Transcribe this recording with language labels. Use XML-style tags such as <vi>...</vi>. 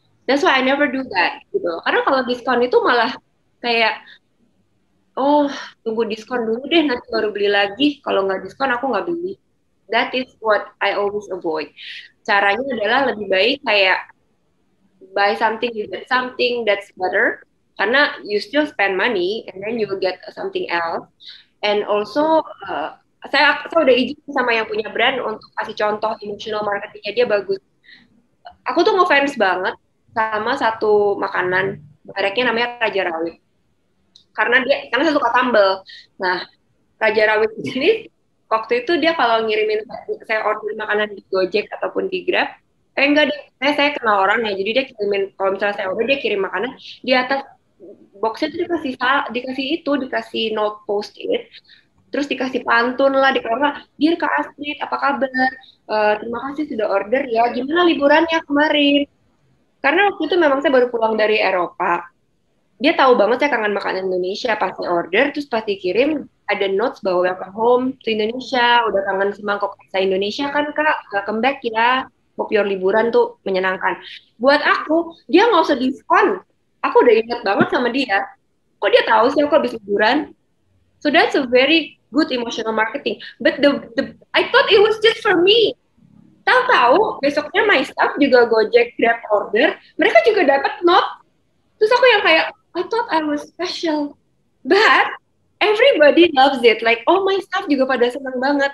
<en>That's why I never do that,</en> <id>gitu. Karena kalau diskon itu malah kayak, oh, tunggu diskon dulu deh, nanti baru beli lagi. Kalau nggak diskon, aku nggak beli.</id> <en>That is what I always avoid.</en> <id>Caranya adalah lebih baik kayak</id> <en>buy something, you get something that's better. Karena you still spend money, and then you will get something else. And also,</en> <id>saya udah izin sama yang punya brand untuk kasih contoh emotional marketingnya, dia bagus. Aku tuh ngefans banget sama satu makanan, mereknya namanya Raja Rawit. Karena saya suka sambal. Nah, Raja Rawit ini waktu itu dia kalau ngirimin, saya order makanan di Gojek ataupun di Grab, enggak deh, saya kenal orangnya, jadi dia kirimin, kalau misalnya saya order dia kirim makanan, di atas boxnya tuh dikasih note post-it, terus dikasih pantun lah, dikasih, "Dear Kak Astrid, apa kabar? Terima kasih sudah order ya, gimana liburannya kemarin?" Karena waktu itu memang saya baru pulang dari Eropa. Dia tahu banget saya kangen makanan Indonesia, pasti order, terus pasti kirim, ada notes bahwa</id> <en>welcome home to Indonesia,</en> <id>udah kangen semangkok rasa Indonesia kan Kak,</id> <en>welcome back</en> <id>ya,</id> <en>hope your</en> <id>liburan tuh menyenangkan. Buat aku, dia nggak usah diskon. Aku udah ingat banget sama dia. Kok dia tahu sih aku habis liburan?</id> <en>So that's a very good emotional marketing. But I thought it was just for me.</en> <id>Tahu-tahu besoknya</id> <en>my staff</en> <id>juga Gojek Grab order, mereka juga dapat note. Terus aku yang kayak,</id> <en>I thought I was special, but everybody loves it. Like, oh, my staff</en> <id>juga pada senang banget.</id>